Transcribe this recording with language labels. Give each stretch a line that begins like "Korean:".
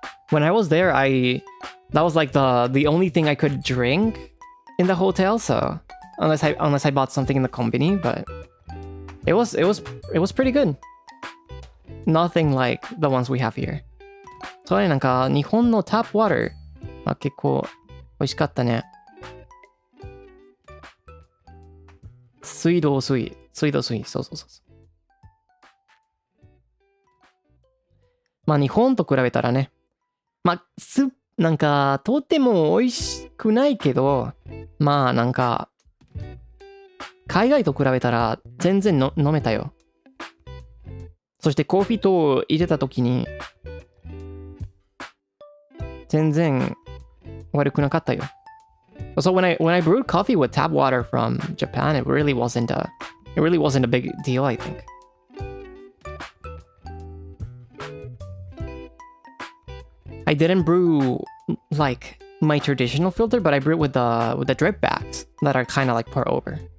English: When I was there, that was like the only thing I could drink in the hotel, so unless I bought something in the company, but it was pretty good. Nothing like the ones we have here.
Japanese: そうね、なんか日本のタップワター、まあ、結構美味しかったね。水道水、そうそうそう。まあ日本と比べたらね、まあなんかとても美味しくないけど、まあなんか海外と比べたら全然飲めたよ。そしてコーヒーと入れた時に全然悪くなかったよ。
English: So when I brewed coffee with tap water from Japan, it really wasn't a big deal, I think. I didn't brew like my traditional filter, but I brewed with the drip bags that are kind of like pour over.